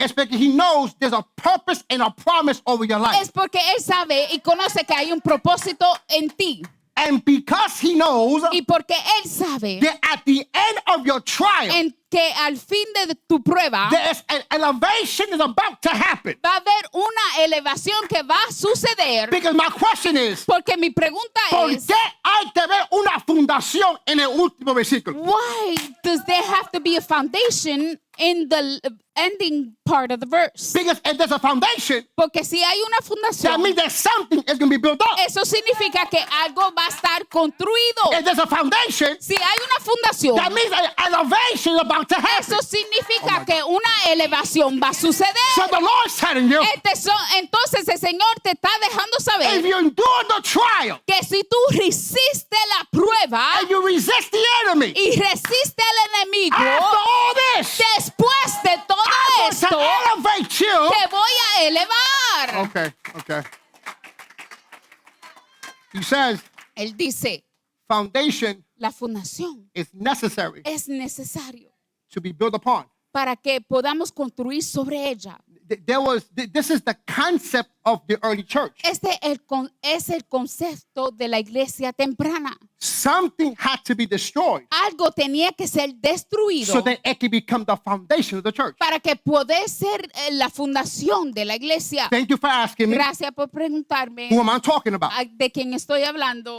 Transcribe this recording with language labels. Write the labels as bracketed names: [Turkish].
[English] is because he knows there's a purpose and a promise over your life. [Spanish] es porque él sabe y conoce que hay un propósito en ti. [English] And because he knows [Spanish] Y porque él sabe [English] that at the end of your trial, [Spanish] en que al fin de tu prueba [English] there's an elevation is about to happen. [Spanish] va a haber una elevación que va a suceder. [English] Because my question is, [Spanish] Porque mi pregunta ¿por es, qué hay que ver una fundación en el último versículo? [English] why does there have to be a foundation in the ending part of the verse? Because if there's a foundation, [Spanish] Porque si hay una [English] that [Spanish] fundación, [English] means that something is going to be built up. [Spanish] eso significa que algo va a estar construido. [English] If there's a foundation, [Spanish] Si hay una fundación, [English] that means an elevation is about to happen. [Spanish] eso significa que una elevación va a suceder. [English] So the Lord's telling you, [Spanish] Entonces el Señor te está dejando [English] if [Spanish] saber [English] you endure the trial [Spanish] que si tú resistes la prueba [English] and you resist the enemy, [Spanish] y resistes al enemigo, [English] after all this, [Spanish] después de todo [English] I'm [Spanish] esto, [English] going to elevate you. [Spanish] te voy a elevar. [English] Okay. He says, [Spanish] Él dice, [English] foundation [Spanish] la fundación [English] is necessary [Spanish] es necesario [English] to be built upon. [Spanish] para que podamos construir sobre ella. [English] This is the concept of the early church. [Spanish] Es el concepto de la iglesia temprana. [English] Something had to be destroyed [Spanish] Algo tenía que ser destruido [English] so that it could become the foundation of the church. [Spanish] para que pueda ser la fundación de la iglesia. [English] Thank you for asking me. [Spanish] Gracias por preguntarme [English] Who am I talking about? [Spanish] de quién estoy hablando.